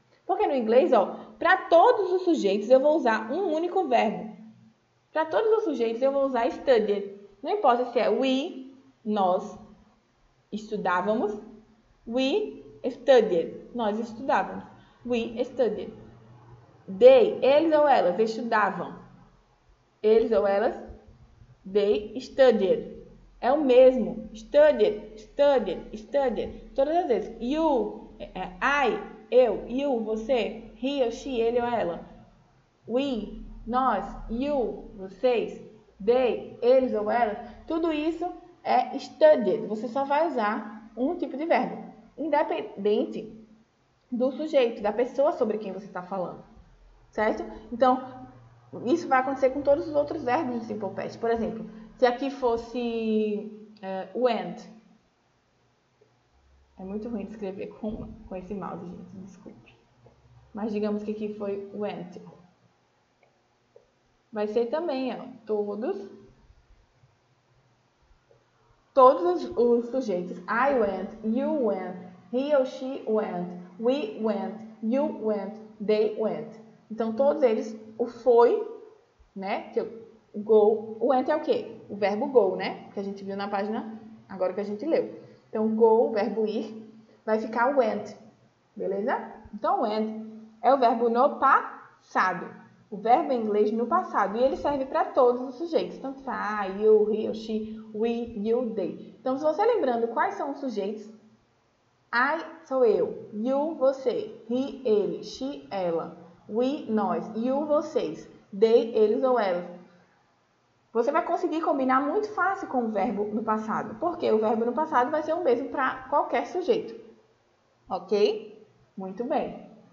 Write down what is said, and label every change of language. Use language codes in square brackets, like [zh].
[pt] Porque no inglês, ó, para todos os sujeitos eu vou usar um único verbo. Para todos os sujeitos eu vou usar studied. Não importa se é we, nós estudávamos, [en] We studied. [pt] Nós estudávamos. [en] We studied. [pt] They, eles ou elas, estudavam. Eles ou elas, [en] they studied. [pt] É o mesmo. [en] Studied, studied, studied. [pt] Todas as vezes. You, I, eu, you, você, he ou she, ele ou ela. We, nós, you, vocês, they, eles ou elas. Tudo isso é studied. Você só vai usar um tipo de verbo, independente do sujeito, da pessoa sobre quem você está falando. Certo? Então, isso vai acontecer com todos os outros verbos do Simple Past. Por exemplo, se aqui fosse went. É muito ruim de escrever com esse mouse, gente. Desculpe. Mas digamos que aqui foi went. Vai ser também, ó, todos os sujeitos. [en] I went, you went, he or she went, we went, you went, they went. [pt] Então, todos eles, o foi, né? Que o go, o went é o quê? O verbo go, né? Que a gente viu na página, agora que a gente leu. Então, go, o verbo ir, vai ficar went, beleza? Então, went é o verbo no passado. O verbo em inglês no passado. E ele serve para todos os sujeitos. Tanto faz [en] I, you, he, she, we, you, they. [pt] Então, se você lembrando quais são os sujeitos, I sou eu, you, você, he, ele, she, ela, we, nós, you, vocês, they, eles ou elas. Você vai conseguir combinar muito fácil com o verbo no passado. Porque o verbo no passado vai ser o mesmo para qualquer sujeito. Ok? Muito bem.